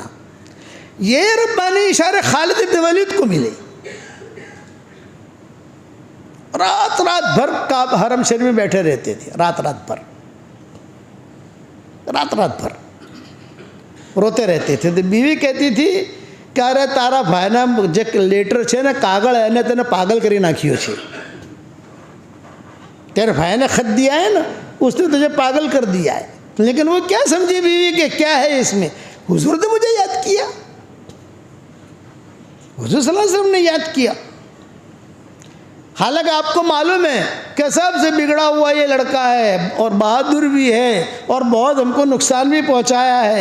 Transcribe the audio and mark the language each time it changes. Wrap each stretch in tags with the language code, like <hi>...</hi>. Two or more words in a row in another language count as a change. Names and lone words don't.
<ur>یہ ربانی اشارے خالد بن ولید کو ملے. رات بھر حرم شریف میں بیٹھے رہتے تھے، رات بھر روتے رہتے تھے. تو بیوی کہتی تھی کہ ارے تارا بھائی نا جو لیٹر</ur> <gu>છે ને કાગળ એને તેને પાગલ કરી નાખ્યો છે.</gu> <ur>تیرے بھائی نے خط دیا ہے نا، اس نے تجھے پاگل کر دیا ہے. لیکن وہ کیا سمجھی بیوی کہ کیا ہے اس میں؟ حضور نے مجھے یاد کیا، حضور صلی اللہ علیہ وسلم نے یاد کیا. حالانکہ آپ کو معلوم ہے کہ سب سے بگڑا ہوا یہ لڑکا ہے اور بہادر بھی ہے اور بہت ہم کو نقصان بھی پہنچایا ہے.</ur>